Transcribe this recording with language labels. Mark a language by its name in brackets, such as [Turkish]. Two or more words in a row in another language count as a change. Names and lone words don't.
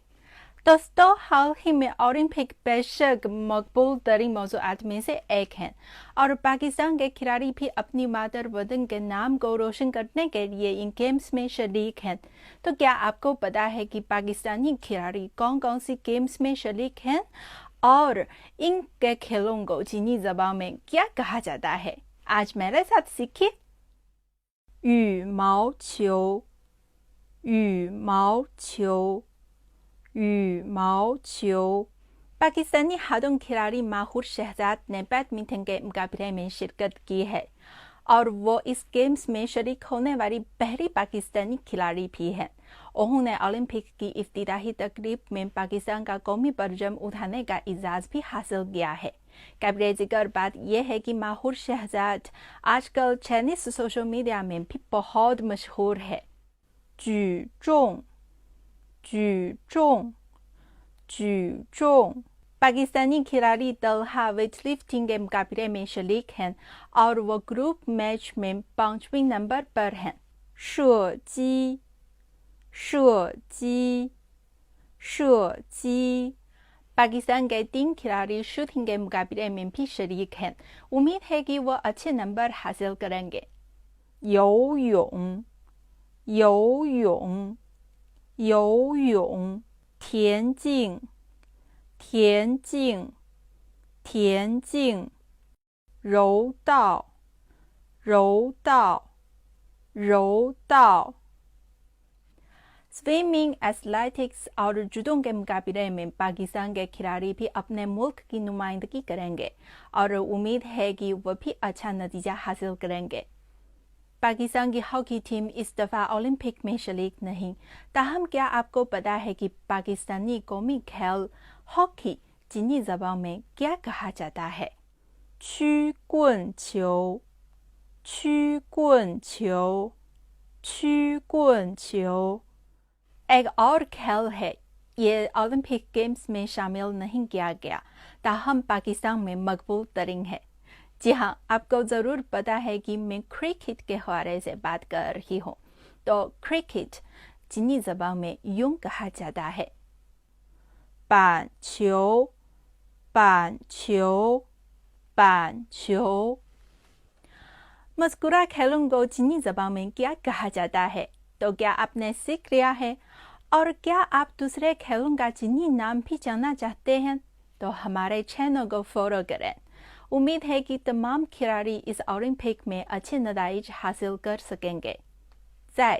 [Urdu] دوستو، حال ہی میں اولمپک بیشک مقبول ترین موضوعات میں سے ایک ہے اور پاکستان کے کھلاڑی بھی اپنی مادر وطن کے نام کو روشن کرنے کے لیے ان گیمز میں شریک ہیں. تو کیا آپ کو پتا ہے کہ پاکستانی کھلاڑی کون کون سی گیمز میں شریک ہیں اور ان کے کھیلوں کو چینی زبان میں کیا کہا جاتا ہے? आज मेरे साथ सीखिए। [Chinese] 羽毛球，羽毛球，羽毛球。 [Urdu] پاکستانی ہاتھوں کھلاڑی ماہور شہزاد نے بیڈمنٹن کے مقابلے میں شرکت کی ہے اور وہ اس گیمز میں شریک ہونے والی پہلی پاکستانی کھلاڑی بھی ہے. انہوں نے اولمپک کی افتتاحی تقریب میں پاکستان کا قومی پرچم اٹھانے کا اعزاز بھی حاصل کیا ہے. قابل ذکر بات یہ ہے کہ ماہور شہزاد آج کل [English] Chinese social media [Urdu] میں بھی بہت مشہور ہے. [Chinese] 举重，举重，举重。 [Urdu] پاکستانی کھلاڑی طلحہ ویٹ لفٹنگ کے مقابلے میں شریک ہیں اور وہ [English] group match [Urdu] میں 5ویں نمبر پر ہیں. [Chinese] 射击，射击，射击。 [Urdu] پاکستان کے 3 کھلاڑی شوٹنگ کے مقابلے میں بھی شریک ہیں. امید ہے کہ وہ اچھے نمبر حاصل کریں گے. [Chinese] 游泳，游泳，游泳。田径，田径，田径。柔道，柔道，柔道。 [English] swimming, athletics [Urdu] اور جوڈو کے مقابلے میں پاکستان کے کھلاڑی بھی اپنے ملک کی نمائندگی کریں گے اور امید ہے کہ وہ بھی اچھا نتیجہ حاصل کریں گے. پاکستان کی ہاکی ٹیم اس دفعہ اولمپک میں شریک نہیں. تاہم کیا آپ کو پتا ہے کہ پاکستانی قومی کھیل ہاکی چینی زبان میں کیا کہا جاتا ہے? [Chinese] 曲棍球，曲棍球，曲棍球。 [Urdu] ایک اور کھیل ہے، یہ [English] Olympic games [Urdu] میں شامل نہیں کیا گیا، تاہم پاکستان میں مقبول ترین ہے. جی ہاں، آپ کو ضرور پتا ہے کہ میں کرکٹ کے حوالے سے بات کر رہی ہوں. تو کرکٹ چینی زبان میں یوں کہا جاتا ہے. [Chinese] 板球，板球，板球。 [Urdu] مذکورہ کھیلوں کو چینی زبان میں کیا کہا جاتا ہے? تو کیا آپ نے سیکھ لیا ہے? اور کیا آپ دوسرے کھیلوں کا چینی نام بھی جاننا چاہتے ہیں? تو ہمارے چینل کو فالو کریں۔ امید ہے کہ تمام کھلاڑی اس اولمپک میں اچھے نتیجے حاصل کر سکیں گے.